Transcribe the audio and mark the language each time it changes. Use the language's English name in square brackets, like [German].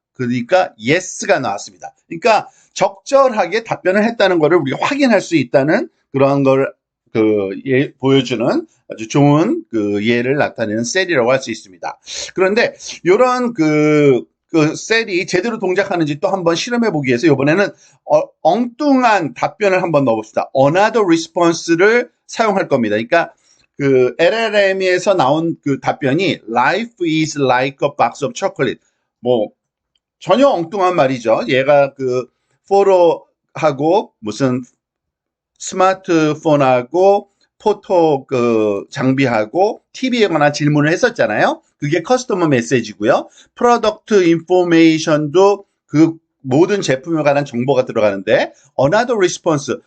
[Korean] 그러니까 yes가 나왔습니다. 그러니까 적절하게 답변을 했다는 것을 우리가 확인할 수 있다는 그런 걸 보여주는 아주 좋은 그 예를 나타내는 셀이라고 할 수 있습니다. 그런데 이런 그 셀이 제대로 동작하는지 또 한번 실험해 보기 위해서 이번에는 엉뚱한 답변을 한번 넣어봅시다. Another response를 사용할 겁니다. 그러니까 그 LLM에서 나온 그 답변이 [English] Life is like a box of chocolate. [Korean] 뭐 전혀 엉뚱한 말이죠. 얘가 그 포로하고 무슨 스마트폰하고 포토 그 장비하고 TV에 관한 질문을 했었잖아요. 그게 커스터머 메시지고요. 프로덕트 인포메이션도 그 모든 제품에 관한 정보가 들어가는데 another response.